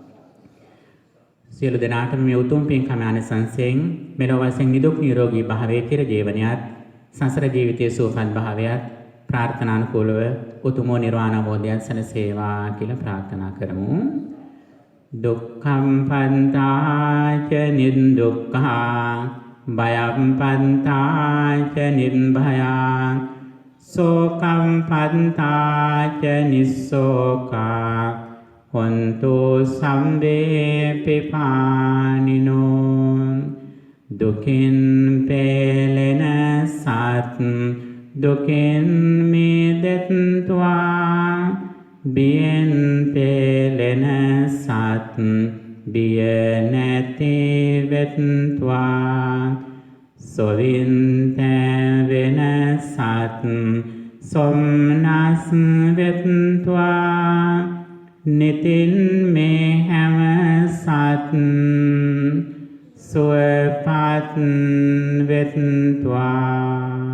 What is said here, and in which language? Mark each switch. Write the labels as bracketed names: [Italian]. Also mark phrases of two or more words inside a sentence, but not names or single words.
[Sinhala] සියලු දෙනාටම මේ උතුම් පින්කම ආනිසංසයෙන් මෙලොව වශයෙන් නිදුක් නිරෝගී භාවයේ චිර ජීවනයත් සංසාර ජීවිතයේ සුවපත් භාවයත් ප්‍රාර්ථනානුකූලව උතුම් නිර්වාණ අවබෝධයත් සැලසේවා කියලා ප්‍රාර්ථනා කරමු. [Pali] දුක්ඛම් පන්තාච නිදුක්ඛා භයම් පන්තාච නිර්භයා සෝකම් පන්තාච නිස්සෝකා හොන්තු සම්බේ පිපානිනෝ [Sinhala] දුකින් පෙළෙන සත් දුකින් මිදෙත්වා බියෙන් පෙළෙන සත් බිය නැති වෙත්වා සොවින් තැවෙන සත් සොම්නස් වෙත්වා නිතින් මේ හැම සත් සුවපත් වෙත්වා.